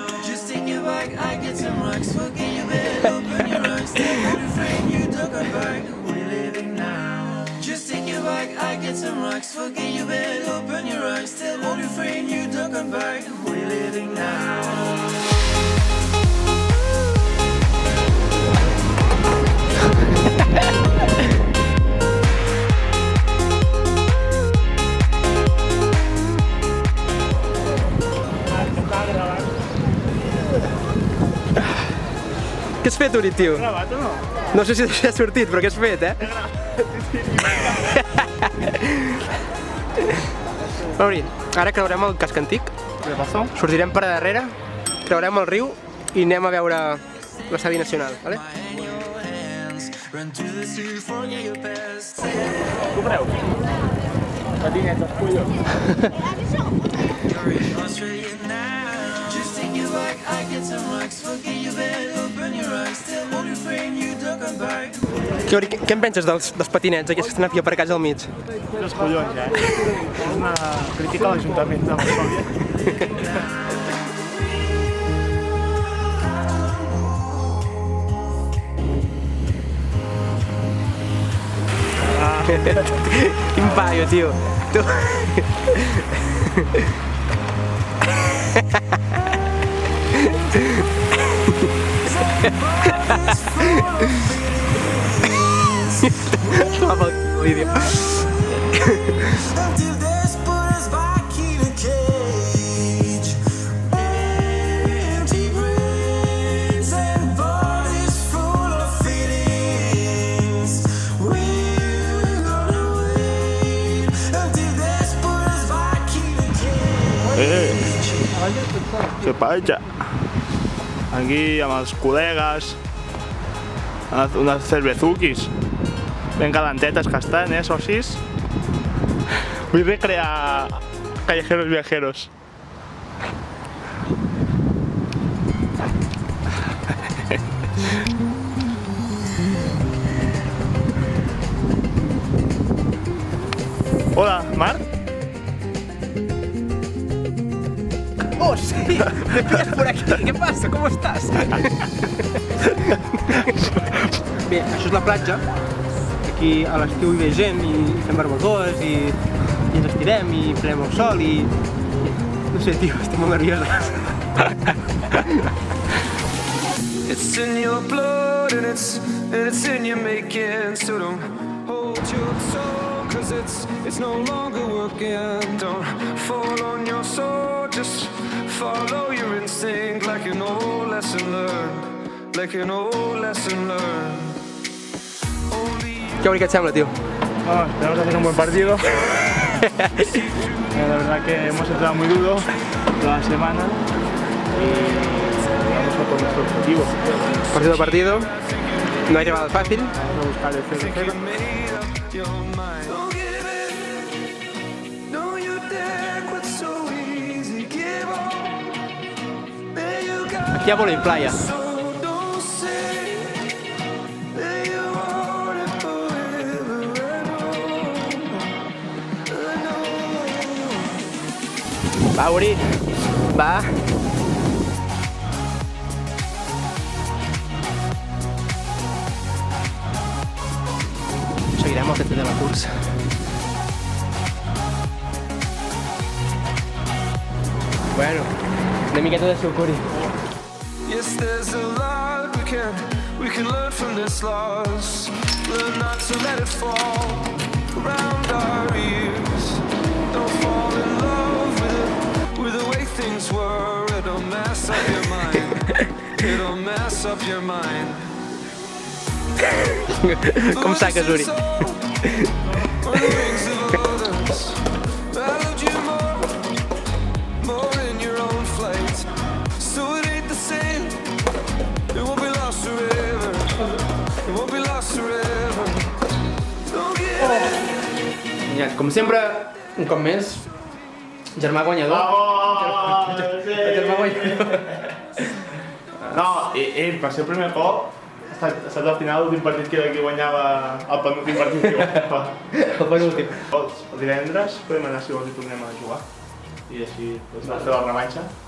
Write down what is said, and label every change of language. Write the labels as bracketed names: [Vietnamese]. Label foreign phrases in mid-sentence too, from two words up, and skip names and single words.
[English] Just take your bag, I get some rocks. Forget your bed, open your eyes. All your friends you don't come back. We're living now. Just take your bag, I get some rocks. Forget your bed, open your eyes. Tell all your friends you don't come back. We're living now. [Catalan] Què has fet, Uri, tio? Gravat o no? No sé si ha sortit, però què has fet, Mauri, ara creurem el casc antic, [Spanish] ¿Qué pasó? [Catalan] sortirem per darrere, creurem el riu i anem a veure l'estadi nacional, vale? [English] Run through the sea, forget your past. [Catalan] Tu creus? Patinetes, collons. [English] You're in Australia now. Just take your bike, I get some rocks. Forget your bed, open your eyes. Tell all your friends you don't come back. [Catalan] Què en penses dels patinets aquests que estan aquí aparcats al mig? Els collons, És una crítica a l'Ajuntament de Varsòvia. Quin paio, tio. Tu... Va pel vídeo. [English] Until death put us back in a cage. Empty brains and bodies full of feelings. We're gonna wait until death put us back in a cage. Se paella. [Catalan] Aquí amb els col·legues, unes cervezuquis ben calentetes que estan, socis? Vull recrear callejeros viajeros. Hola, Marc? Oh, sí! [Spanish] Me pillas por aquí. ¿Qué pasa? ¿Cómo estás? [Catalan] Bé, això és la platja. Aquí a l'estiu hi ve gent i fem barbacoes i ens estirem i prenem el sol i... No sé, tio, estic molt nerviosa. [English] It's in your blood and it's in your making. So don't hold your tongue, 'cause it's no longer working. Don't fall on your sword, just follow your instinct like an old lesson learned. Like an old lesson learned. [Catalan] Què et sembla, tio? [Spanish] Esperamos hacer un buen partido. La verdad que hemos entrado muy duro toda la semana y vamos a por nuestro objetivo. Partido a partido. No hay rival fàcil. Vamos a buscar el 0-0. [English] Don't give in. No, you dare quit so easy. Give up. There you go. [Catalan] Aquí hi ha vòlei playa. [English] So don't say that you want it forever and on. [Catalan] Va, Uri. Va. Seguirem el fet de la cursa. Bueno, una miqueta de sucuri. [English] Yes, there's a lot we can learn from this loss. Learn not to let it fall around our ears. Don't fall in love with the way things were. It'll mess up your mind. It'll mess up your mind. [Catalan] Com saques, Uri? [English] Or the rings of others. I loved you more in your own flight. So it ain't the same. It won't be lost forever. It won't be lost forever. Don't give in. [Catalan] Ja, com sempre, un cop més, germà guanyador. Germà guanyador. No, per ser el primer cop ha estat al final l'últim partit que guanyava, el penúltim partit que guanyava. El penúltim. El divendres podem anar, si vols, i tornem a jugar. I així doncs, fer la revanxa.